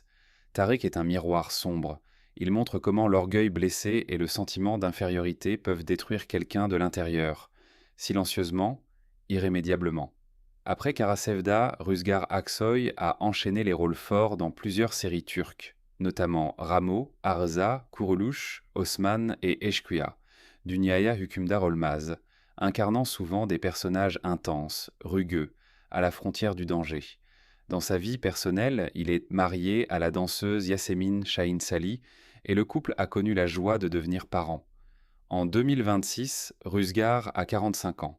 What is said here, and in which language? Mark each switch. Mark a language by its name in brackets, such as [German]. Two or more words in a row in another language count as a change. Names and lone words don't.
[French] Tariq est un miroir sombre. Il montre comment l'orgueil blessé et le sentiment d'infériorité peuvent détruire quelqu'un de l'intérieur, silencieusement, irrémédiablement. Après Kara Sevda, Rüzgar Aksoy a enchaîné les rôles forts dans plusieurs séries turques, notamment Ramo, Arza, Kuruluş, Osman et Eşkıya, Dünyaya Hükümdar Olmaz, incarnant souvent des personnages intenses, rugueux, à la frontière du danger. Dans sa vie personnelle, il est marié à la danseuse Yasemin Şahinsali et le couple a connu la joie de devenir parents. En 2026, Rüzgar a 45 ans.